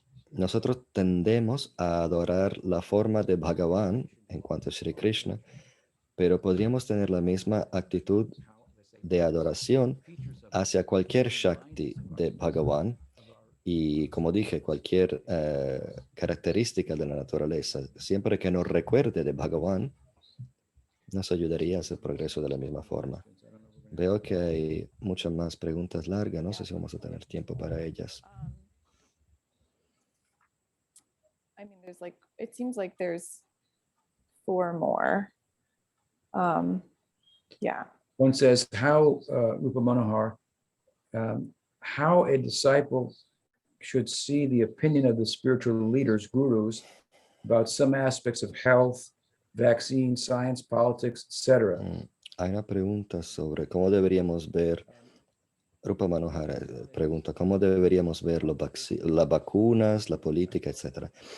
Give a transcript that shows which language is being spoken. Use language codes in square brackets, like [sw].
[es] Nosotros tendemos a adorar la forma de Bhagavan en cuanto a Sri Krishna, pero podríamos tener la misma actitud de adoración hacia cualquier Shakti de Bhagavan y, como dije, cualquier característica de la naturaleza. Siempre que nos recuerde de Bhagavan, nos ayudaría a hacer progreso de la misma forma. Veo que hay muchas más preguntas largas. No sé si vamos a tener tiempo para ellas. [en] I mean, it seems like there's 4 more. Yeah. One says, how, Rupa Manohar, how a disciple should see the opinion of the spiritual leaders, gurus, about some aspects of health, vaccine, science, politics, etc. [es] Hay una pregunta sobre cómo deberíamos ver, Rupa Manohar pregunta, ¿cómo deberíamos ver las vacunas, la política, etcétera?